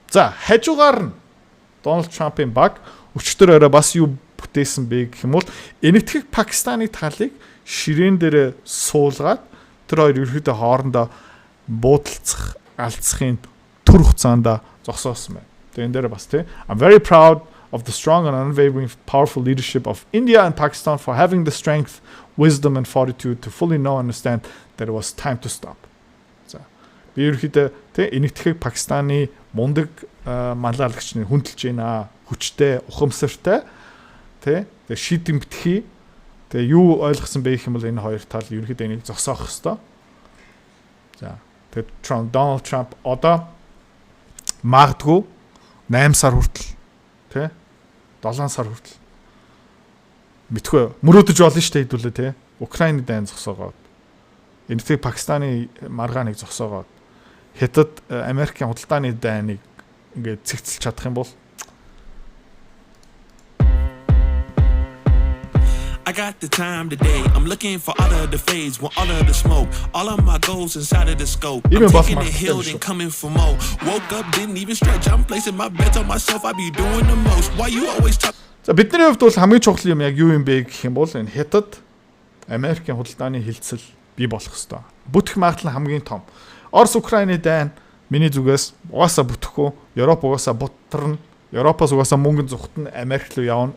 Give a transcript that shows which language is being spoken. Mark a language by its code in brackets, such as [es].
[mn] За хажуугаар нь Дональд Трампын баг өчтөр орой бас юу бүтээсэн бэ гэх юм бол энэтхэг Пакистаны талыг ширээн дээр суулгаад тэр хоёр ерөөхдөө хоорондоо буудалцах алдсахын түр хугацаанд зогсоосон байна. Тэгээ энэ дээр бас тий [en] I'm very proud of the strong and unwavering powerful leadership of India and Pakistan for having the strength, wisdom and fortitude to fully know and understand that it was time to stop. [mn] За. Би ерөөхдөө тэ энэтхэг Пакистаны мундаг манлайлагчны хүндэлж байна. Хүчтэй, ухамсартай тэ шийдэн битгий. Тэгээ юу ойлгосон бэ гэх юм бол энэ хоёр тал ерөөхдөө энийг зогсоох хэвээр. За. Тэгээ Donald Trump одоо магадгүй 8 сар хүртэл тэ 7 сар хүртэл мэдгүй мөрөөдөж болно шүү дээ хэдүүлээ тэ Украины дайн зогсоогоод энэтэй Пакистаны маргааныг зогсоогоод Хятад Америкийн худалдааны дайныг ингээд цэгцэлж чадах юм бол [en] I got the time today. I'm looking for all of the fades, want all of the smoke. All of my goals inside of the scope. I'm taking the hill and coming for more. Woke up, didn't even stretch. I'm placing my bets on myself. I be doing the most. Why you always talk? [mn] За бидний хувьд бол хамгийн чухал юм яг юу юм бэ гэх юм бол энэ Хятад Америкийн худалдааны хилцэл бий болох ёстой. Бүтэх магадлал хамгийн том. Орос Украины дайн миний зүгээс угаасаа бүтэхгүй. Европ угаасаа бутарна. Европоос угаасаа мөнгөн зүхтэн Америк руу явна.